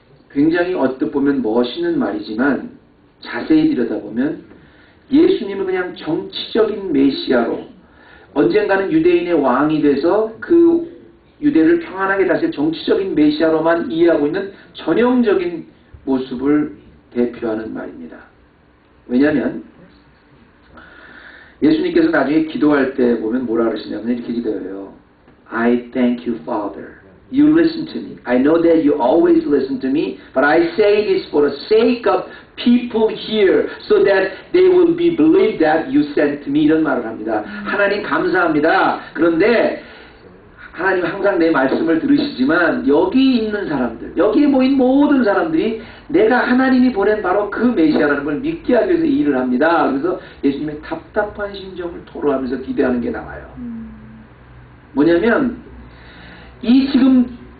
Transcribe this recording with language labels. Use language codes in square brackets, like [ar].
[ko] 굉장히 어떻게 보면 멋있는 말이지만 자세히 들여다보면 예수님은 그냥 정치적인 메시아로 언젠가는 유대인의 왕이 돼서 그 유대를 평안하게 다스릴 정치적인 메시아로만 이해하고 있는 전형적인 모습을 대표하는 말입니다. 왜냐하면 예수님께서 나중에 기도할 때 보면 뭐라 그러시냐면 이렇게 기도해요. [en] I thank you, Father. You listen to me. I know that you always listen to me, but I say this for the sake of people here, so that they will be believed that you sent me. [ko] 이런 말을 합니다. 하나님 감사합니다. 그런데 하나님 항상 내 말씀을 들으시지만 여기 있는 사람들, 여기에 모인 모든 사람들이 내가 하나님이 보낸 바로 그 메시아라는 걸 믿게 하기 위해서 이 일을 합니다. 그래서 예수님의 답답한 심정을 토로하면서 기대하는 게 나와요. 뭐냐면 이 지금